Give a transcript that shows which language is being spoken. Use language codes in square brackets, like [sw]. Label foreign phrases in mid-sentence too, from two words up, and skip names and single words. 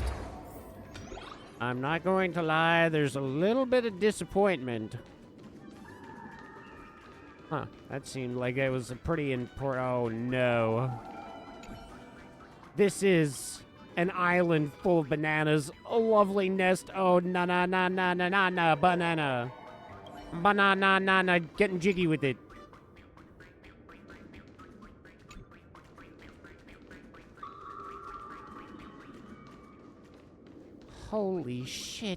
[en] I'm not going to lie, there's a little bit of disappointment. Huh, that seemed like it was a pretty important. Oh no. This is an island full of bananas. A lovely nest. Oh, na na na na na na na banana. Banana na na, getting jiggy with it. Holy shit.